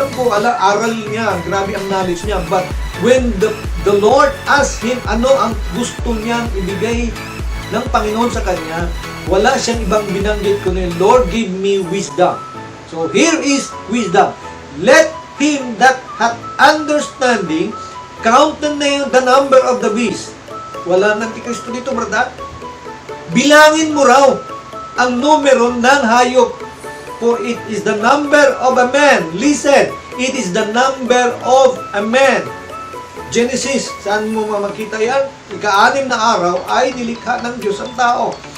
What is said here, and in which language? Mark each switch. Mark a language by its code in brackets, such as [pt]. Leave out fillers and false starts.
[tl] Alam ko, aral niya, grabe ang knowledge niya. [en] But when the Lord asked him [tl] ano ang gusto niyang ibigay ng Panginoon sa kanya, wala siyang ibang binanggit kundi, [en] Lord, give me wisdom. So, here is wisdom. Let him that hath understanding count the number of the beast. [tl] Wala nang Antikristo dito, brada. Bilangin mo raw ang numero ng hayop. [en] For it is the number of a man. Listen, it is the number of a man. [tl] Genesis, saan mo makita yan? Ika-6 na araw ay nilikha ng Diyos ang tao.